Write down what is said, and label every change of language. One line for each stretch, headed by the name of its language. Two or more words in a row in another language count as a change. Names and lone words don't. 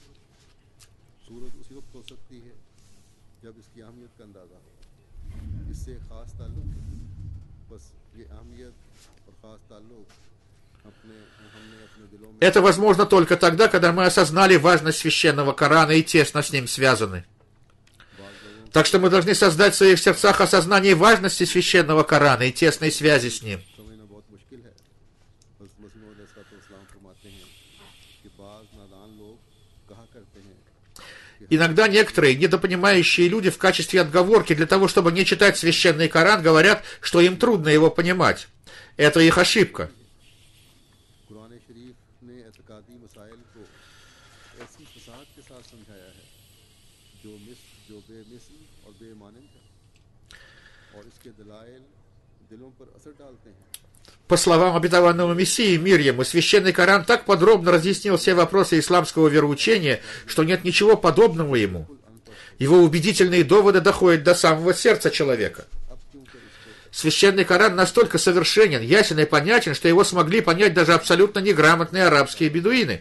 Russian: Это возможно только тогда, когда мы осознали важность священного Корана и тесно с ним связаны. Так что мы должны создать в своих сердцах осознание важности священного Корана и тесной связи с ним.
Urdu: سمجھنا بہت مشکل ہے. حضرت مسیح موعود علیہ السلام فرماتے ہیں کہ بعض نادان لوگ کہا کرتے ہیں
Russian: Иногда некоторые недопонимающие люди в качестве отговорки для того, чтобы не читать священный Коран, говорят, что им трудно его понимать. Это их ошибка.
Urdu: قرآن شریف نے اعتقادی مسائل کو ایسی فصاحت کے ساتھ سمجھایا ہے جو بےمثل اور بےمانند ہے اور اس کے دلائل دلوں پر اثر ڈالتے ہیں.
Russian: По словам обетованного Мессии, мир ему, священный Коран так подробно разъяснил все вопросы исламского вероучения, что нет ничего подобного ему. Его убедительные доводы доходят до самого сердца человека. Священный Коран настолько совершенен, ясен и понятен, что его смогли понять даже абсолютно неграмотные арабские бедуины.